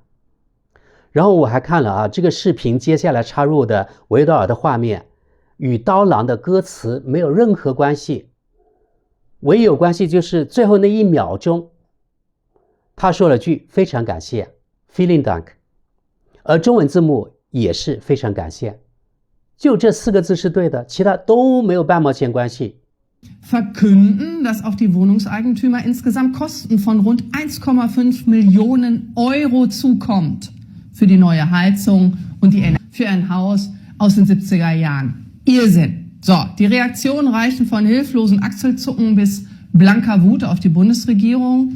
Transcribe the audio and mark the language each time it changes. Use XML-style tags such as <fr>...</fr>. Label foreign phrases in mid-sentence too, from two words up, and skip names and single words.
<zh>然后我还看了啊，这个视频接下来插入的维德尔的画面与刀郎的歌词没有任何关系，唯一有关系就是最后那1秒钟，他说了句非常感谢</zh> <de>Vielen Dank，</de> <zh>而中文字幕也是非常感谢，就这4个字是对的，其他都没有半毛钱关系。</zh> <de>Verkünden, dass auf die Wohnungseigentümer insgesamt Kosten von rund 1,5 Millionen Euro zukommt für die neue Heizung und die Energie für ein Haus aus den 70er Jahren. Irrsinn. So, die Reaktionen reichen von hilflosen Achselzucken bis blanker Wut auf die Bundesregierung.</de>